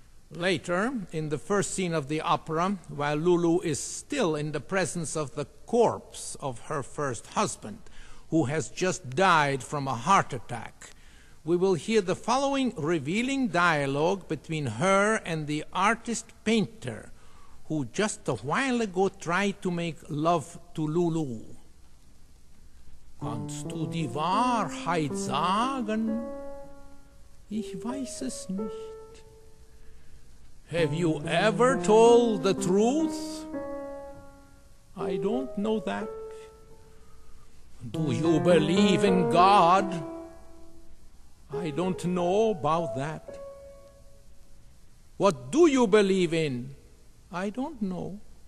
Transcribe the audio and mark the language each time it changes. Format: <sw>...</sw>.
<en>Later, in the first scene of the opera, while Lulu is still in the presence of the corpse of her first husband, who has just died from a heart attack, we will hear the following revealing dialogue between her and the artist-painter, who just a while ago tried to make love to Lulu.</en> <de>Kannst du die Wahrheit sagen? Ich weiß es nicht.</de> <en>Have you ever told the truth? I don't know that. Do you believe in God? I don't know about that. What do you believe in? I don't know.</en>